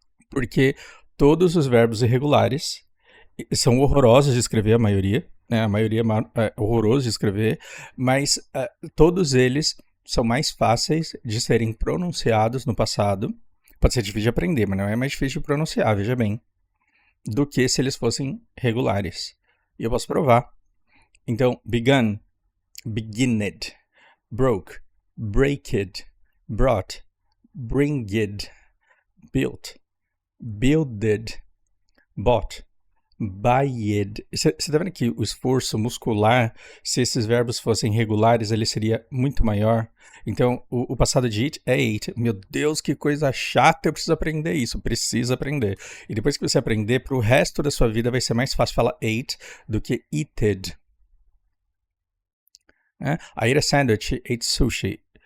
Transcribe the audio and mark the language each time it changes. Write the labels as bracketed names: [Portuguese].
[Portuguese] Porque todos os verbos irregulares são horrorosos de escrever, a maioria. Né? A maioria é horroroso de escrever. Mas todos eles são mais fáceis de serem pronunciados no passado. Pode ser difícil de aprender, mas não é mais difícil de pronunciar, veja bem. Do que se eles fossem regulares. E eu posso provar. [English] Então, begun, beginned, broke, breaked, brought, bringed, built, builded, bought, buyed. [Portuguese] Você tá vendo que o esforço muscular, se esses verbos fossem regulares, ele seria muito maior? Então, o passado de it é ate. Meu Deus, que coisa chata, eu preciso aprender isso. Precisa aprender. E depois que você aprender, pro resto da sua vida vai ser mais fácil falar ate do que eated. [English] I ate a sandwich, he ate sushi.